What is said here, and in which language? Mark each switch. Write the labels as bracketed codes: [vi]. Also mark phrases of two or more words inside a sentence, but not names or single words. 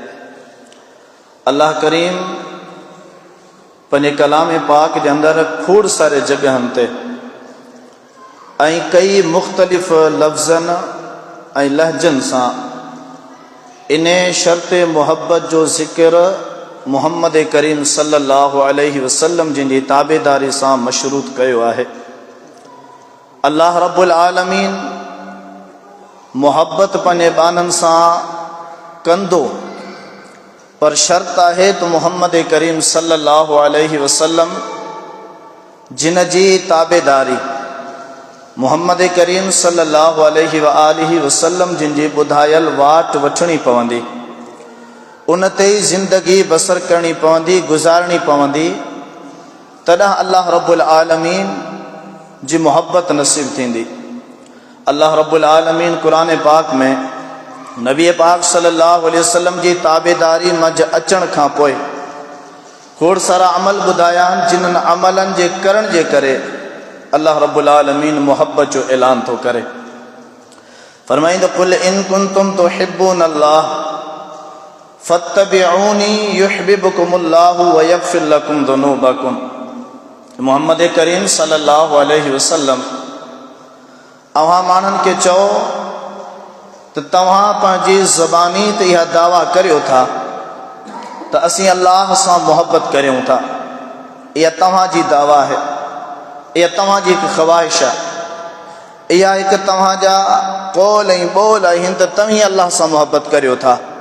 [sd] अल्लाह करीम पंहिंजे कलाम पाक जे अंदरि खोड़ सारे जॻहनि ते ऐं कई मुख़्तलिफ़ लफ़्ज़नि ऐं लहजनि सां इन शर्त मुहब्बत जो ज़िक्र मुहम्मद करीम [ar] صلى الله عليه وسلم [sd] जिन जी ताबेदारी सां मशरूत कयो आहे। [ar] الله رب العالمين [sd] मुहब्बत पंहिंजे ॿाननि सां कंदो, पर शर्त आहे त मुहम्मद करीम [ar] صلى الله عليه وسلم [sd] जिन जी ताबेदारी मुहम्मद करीम [ar] صلى الله عليه وسلم [sd] जिन जी ॿुधायल वाट वठणी पवंदी, उन ते ई ज़िंदगी बसर करणी पवंदी, गुज़ारणी पवंदी, तॾहिं [ar] الله رب العالمين [sd] जी मुहब्बत नसीब थींदी। [ar] الله رب العالمين [sd] कुरान पाक में नबी पाक [ar] صلى الله عليه وسلم [sd] जी ताबेदारी मंझि अचण खां पोइ खोड़ सारा अमल ॿुधाया आहिनि, जिन्हनि अमलनि जे करण जे करे [ar] الله رب العالمين [sd] मुहब्बत जो ऐलान थो करे। [ar] फरमाईंदो قل إن كنتم تحبون الله فاتبعوني يحببكم الله ويغفر لكم ذنوبكم. [sd] मुहम्मद करीम [ar] صلى الله عليه وسلم [sd] अव्हां माण्हुनि खे चओ त तव्हां पंहिंजी ज़बानी ते इहा दावा करियो था त असीं अल्लाह सां मुहब्बत करियूं था। इहा तव्हांजी दावा आहे, इहा तव्हांजी हिकु ख़्वाहिश आहे, इहा हिकु तव्हांजा कौल ऐं ॿोल आहिनि त तव्हीं अल्लाह सां मुहबत करियो था।